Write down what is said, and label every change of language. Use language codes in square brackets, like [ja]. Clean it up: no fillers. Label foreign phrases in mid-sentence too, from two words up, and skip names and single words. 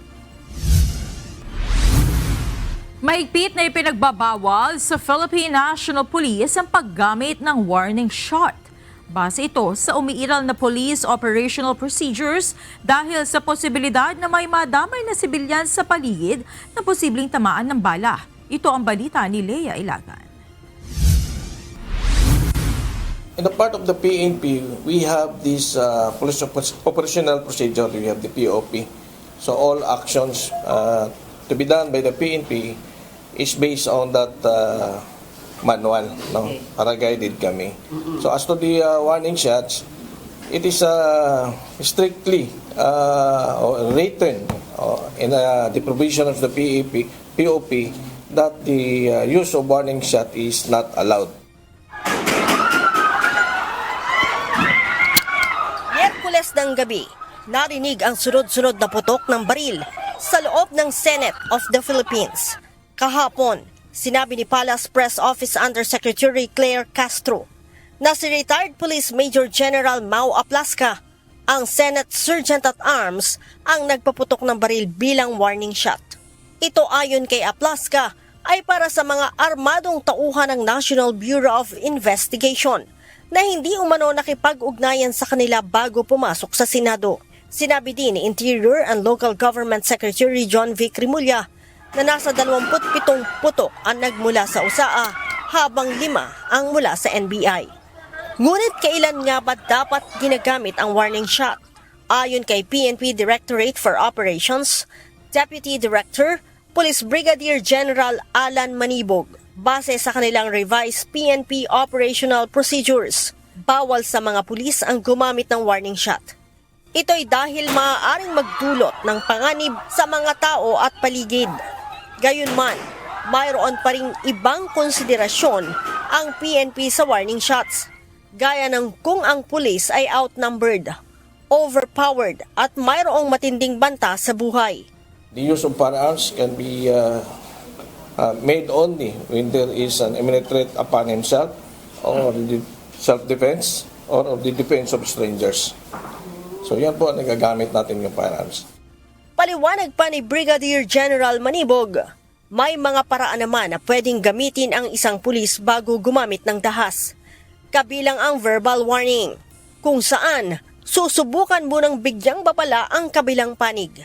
[tl] Mahigpit na ipinagbabawal sa Philippine National Police ang paggamit ng warning shot. Base ito sa umiiral na [en] police operational procedures [tl] dahil sa posibilidad na may madamay na sibilyan sa paligid na posibleng tamaan ng bala. Ito ang balita ni Lea Ilagan. [en] In the part of the PNP, we have this police operational procedure. We have the POP. So all actions to be done by the PNP is based on that manual, no? [tl] Para guided kami. [en] So as to the warning shots, it is strictly written in the provision of the POP that the use of warning shot is not allowed. [tl] Miyerkules ng gabi, narinig ang sunod-sunod na putok ng baril sa loob ng Senate of the Philippines. Kahapon, sinabi ni Palace Press Office Undersecretary Claire Castro na si retired Police Major General Mau Aplaska, ang Senate Sergeant at Arms, ang nagpaputok ng baril bilang [en] warning shot. [tl] Ito ayon kay Aplaska ay para sa mga armadong tauhan ng National Bureau of Investigation na hindi umano nakipag-ugnayan sa kanila bago pumasok sa Senado. Sinabi din ni Interior and Local Government Secretary John V. Crimulla na nasa 27 putok ang nagmula sa USAA habang 5 ang mula sa NBI. Ngunit kailan nga ba dapat ginagamit ang [en] warning shot? [tl] Ayon kay PNP Directorate for Operations, Deputy Director Police Brigadier General Alan Manibog. Base sa kanilang [en] revised PNP operational procedures, [tl] bawal sa mga pulis ang gumamit ng [en] warning shot. [tl] Ito'y dahil maaaring magdulot ng panganib sa mga tao at paligid. Gayunman, mayroon pa ring ibang konsiderasyon ang PNP sa [en] warning shots, [tl] gaya ng kung ang pulis ay [en] outnumbered, overpowered [tl] at mayroong matinding banta sa buhay. [en] The use of firearms can be made only when there is an imminent threat upon himself or the self-defense or of the defense of strangers. [tl] So yan po ang nagagamit natin yung firearms. Paliwanag pa ni Brigadier General Manibog, may mga paraan naman na pwedeng gamitin ang isang pulis bago gumamit ng dahas. Kabilang ang [en] verbal warning, [tl] kung saan susubukan mo ng bigyang babala ang kabilang panig.